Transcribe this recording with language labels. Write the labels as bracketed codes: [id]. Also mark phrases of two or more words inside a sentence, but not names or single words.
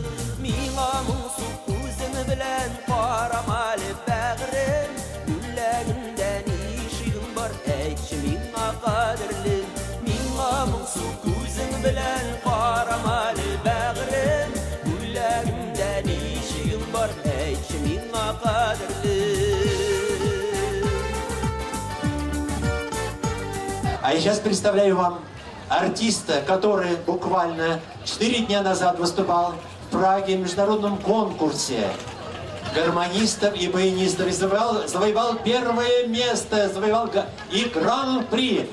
[tt] Миңа моңсу күзең белән карамалы бәгърем, күлләгендә нишегең бар, әйтче миңа кадерлем. Миңа моңсу күзең белән карамалы бәгърем, күлләгендә нишегең бар, әйтче миңа кадерлем. [ru] А я сейчас представляю вам артиста, который буквально 4 дня назад выступал в Праге в международном конкурсе гармонистов и баянистов и завоевал первое место, завоевал и гран-при.